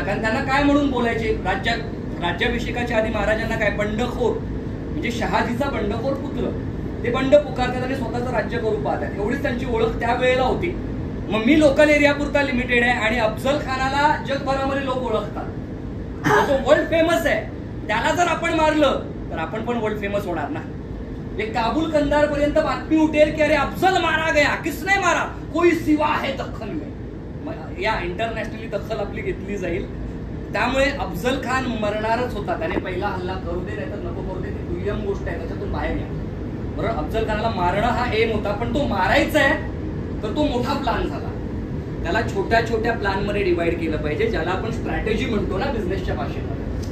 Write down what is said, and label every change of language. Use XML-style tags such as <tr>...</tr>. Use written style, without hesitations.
<mr>कारण त्यांना काय म्हणून बोलायचे, राज्याभिषेकाच्या आधी महाराजांना काय, बंडखोर, म्हणजे शहाजीचा बंडखोर पुत्र, ते बंड पुकारतात आणि स्वतःचं राज्य करू पाहतात, एवढीच त्यांची ओळख त्यावेळेला होती. मग मी लोकल एरिया पुरता लिमिटेड आहे आणि अफजल खानाला जगभरामध्ये लोक ओळखतात, तो वर्ल्ड फेमस आहे. त्याला जर आपण मारलं तर आपण पण वर्ल्ड फेमस होणार ना. काबूल कंधार पर्यंत बातमी उठेल की</mr> <hi>अरे अफजल मारा गया, किसने मारा, कोई सिवा है दख्खन में.</hi> <mr>या इंटरनॅशनली दखल आपली घेतली जाईल. त्यामुळे अफजल खान मरणारच होता, त्याने पहिला हल्ला करू दे नाही तर नको करू दे, ती दुय्यम गोष्ट आहे, त्याच्यातून बाहेर या, बरोबर. अफजल खानाला मारणं हा एम होता, पण तो मारायचा आहे तर तो मोठा प्लॅन झाला. त्याला छोट्या छोट्या प्लॅन मध्ये डिवाइड केलं पाहिजे, ज्याला आपण स्ट्रॅटेजी म्हणतो ना बिझनेसच्या भाषेमध्ये.</mr>